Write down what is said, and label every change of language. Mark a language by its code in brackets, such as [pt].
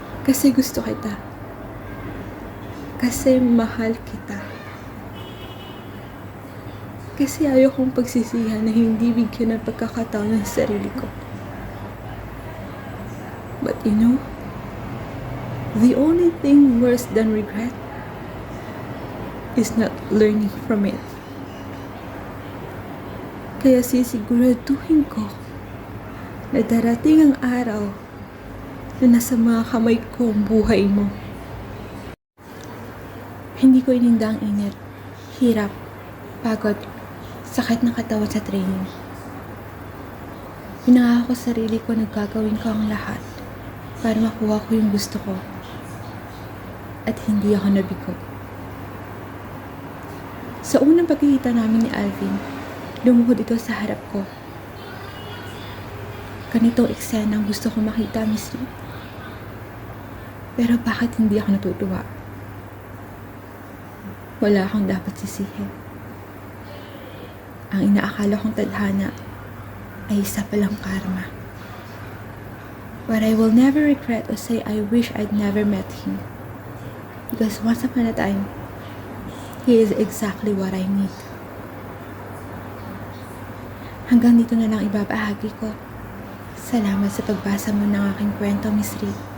[tl] Kasi gusto kita. Kasi mahal kita. Kasi ayaw kong pagsisihan na hindi bigyan ng pagkakataon ng sarili ko. [en] But you know, the only thing worse than regret is not learning from it. [tl] Kaya sisiguraduhin ko na darating ang araw na nasa mga kamay ko ang buhay mo. Hindi ko ininda ang init, hirap, pagod, sakit ng katawan sa training. Pinangako sa sarili ko na gagawin ko ang lahat para makuha ko yung gusto ko. At hindi ako nabigo. Sa unang pagkikita namin ni Alvin, lumuhod ito sa harap ko. Ganitong eksena ang gusto ko makita, Miss Reed. Pero bakit hindi ako natutuwa? Wala akong dapat sisihin. Ang inaakala kong tadhana ay isa palang karma. [en] But I will never regret or say I wish I'd never met him. Because once upon a time, he is exactly what I need. [tl] Hanggang dito na lang ibabahagi ko. Salamat sa pagbasa mo ng aking kwento, Miss Reed.